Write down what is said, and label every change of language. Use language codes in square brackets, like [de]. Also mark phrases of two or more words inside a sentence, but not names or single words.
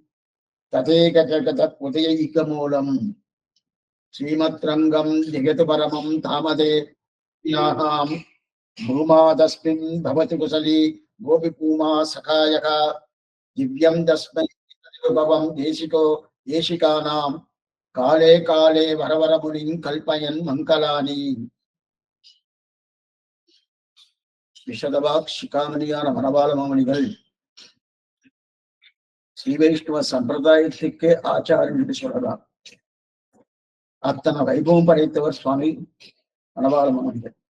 [sa] तथैकजगदुदयैकमूलम् श्रीमद्रङ्गं जगतु परमं तामदे भूमादस्मिन् भवति कुशली गोपिपूमा सखायः दिव्यं तस्मै भवं देशिको देशिकानां काले काले वरवर मुनिं कल्पयन् मंगलानि [ta] விஷதவாக் சிகாமணியான மணவாள மாமணிகள் ஸ்ரீ வைஷ்ணவ சம்பிரதாயத்துக்கே ஆச்சாரம் என்று சொல்லலாம். அத்தனை வைபவம் படைத்தவர் சுவாமி மணவாள மாமணிகள்.